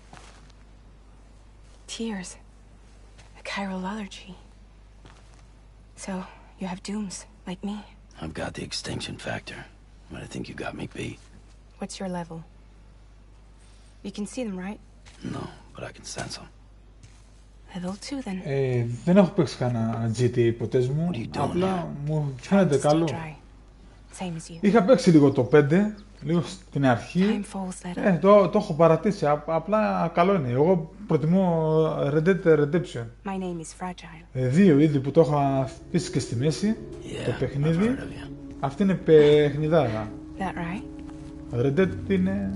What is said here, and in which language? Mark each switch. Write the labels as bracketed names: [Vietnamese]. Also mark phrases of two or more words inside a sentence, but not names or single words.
[English] Tears. A chiral allergy. So, you have dooms, like me. I've got the extinction factor, but I think you got me beat. What's your level? You can see them, right? No, but I can sense them. Level 2 then. [Greek] Δεν έχω παίξει κανένα GTA ποτέ μου, απλά μου φαίνεται καλό. [English] Same as you. [Greek] Είχα παίξει λίγο το 5, λίγο στην αρχή. Το έχω παρατήσει, απλά καλό είναι. Εγώ προτιμώ Red Dead Redemption. [English] My name is Fragile. [Greek] Δύο ήδη που το έχω αφήσει και στη μέση, το παιχνίδι. Αυτή είναι παιχνιδάρα. [English] That right? [Greek] Red Dead είναι...